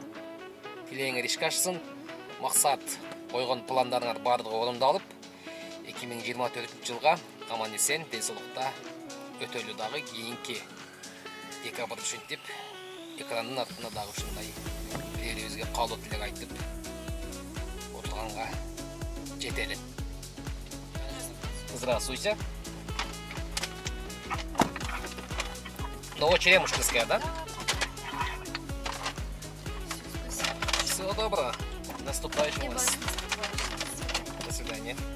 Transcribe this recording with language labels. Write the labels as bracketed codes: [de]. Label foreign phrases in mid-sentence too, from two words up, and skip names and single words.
[ky] Тилегиңер ишке ашсын, максат койгон пландарыңар бардыгы орундалып, 2024 жылга аман эсен ден соолукта өтөлү дагы кийинки декабрь ушинтип экрандын артына дагы ушундай бири-бирибизге каалоо тилек айтып отурганга жетели. [ru] Здравствуйте. Новочеремушкинская, да? Всего доброго. Наступающим вас. До свидания.